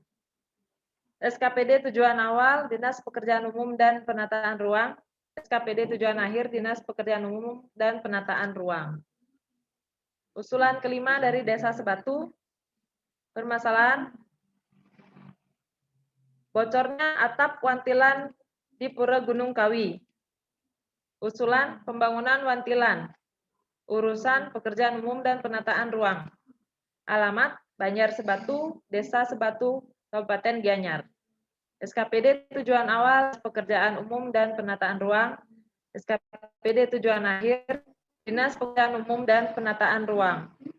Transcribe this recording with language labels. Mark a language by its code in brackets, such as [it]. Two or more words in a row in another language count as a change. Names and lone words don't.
[id] SKPD tujuan awal Dinas Pekerjaan Umum dan Penataan Ruang. SKPD tujuan akhir Dinas Pekerjaan Umum dan Penataan Ruang. Usulan kelima dari Desa Sebatu. Permasalahan bocornya atap wantilan di Pura Gunung Kawi. Usulan pembangunan wantilan. Urusan pekerjaan umum dan penataan ruang. Alamat Banjar Sebatu, Desa Sebatu, Kabupaten Gianyar. SKPD tujuan awal pekerjaan umum dan penataan ruang. SKPD tujuan akhir Dinas Pekerjaan Umum dan Penataan Ruang.